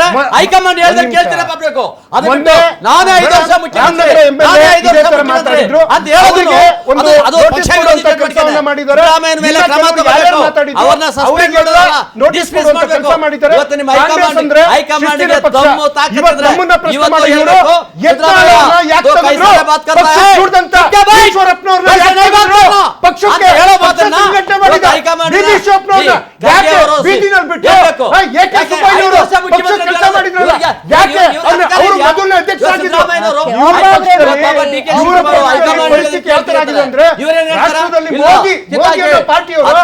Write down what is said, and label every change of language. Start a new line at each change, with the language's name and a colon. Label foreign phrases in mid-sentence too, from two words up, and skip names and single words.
Kannada: ಹೈಕಮಾಂಡ್ ಹೇಳ್ದಂಗೆ ಕೇಳ್ತೀರಾ ಪಾಪಬೇಕು. ಅದಕ್ಕೆ ನಾನೇ 5 ವರ್ಷ ಮುಖ್ಯಮಂತ್ರಿ ಮಾತಾಡಿದ್ರು ಅಂತ ಹೇಳೋದಕ್ಕೆ ಅದು ಪಕ್ಷ ವಿರೋಧಿ ಚಟುವಟಿಕೆ ಮಾಡಿದ್ದಾರೆ. ಸಿದ್ದರಾಮಯ್ಯನ ಮೇಲೆ ಕ್ರಮ ತಗೊಳ್ಳಬೇಕು, ಅವರನ್ನ ಸಸ್ಪೆಂಡ್ ಮಾಡೋದಲ್ಲ, ಡಿಸ್ಮಿಸ್ ಮಾಡಬೇಕು. ಇವತ್ತು ನಿಮ್ಮ ಹೈಕಮಾಂಡ್ ಗೆ ದಮ್ಮು ತಾಕತ್ತಿದ್ರೆ ಇವತ್ತು ಹೇಳಬೇಕು ಸಿದ್ದರಾಮಯ್ಯ
Hindi: तो कैसा बात कर रहा है
Kannada: ಈಶ್ವರಪ್ಪನವರನ್ನ ಪಕ್ಷಕ್ಕೆ ಹೇಳೋ ಮಾತನ್ನ ಹೈಕಮಾಂಡ್ ಯಾಕೆ ಬೀದಿನಲ್ಲಿ ಬಿಟ್ಟು ಏಕೆ ಸುಬ್ಬಯ್ಯನವರು ಪಕ್ಷಕ್ಕೆ ಕೆಲಸ ಮಾಡಿದ್ರಲ್ಲ, ಯಾಕೆ ಅವರು ಮೊದಲನೇ ಅಧ್ಯಕ್ಷರಾಗಿದ್ರು? ಪರಿಸ್ಥಿತಿ ಯಾವ ತರ ಆಗಿದೆ ಅಂದ್ರೆ ರಾಷ್ಟ್ರದಲ್ಲಿ ಮೋದಿ ಪಾರ್ಟಿಯವರು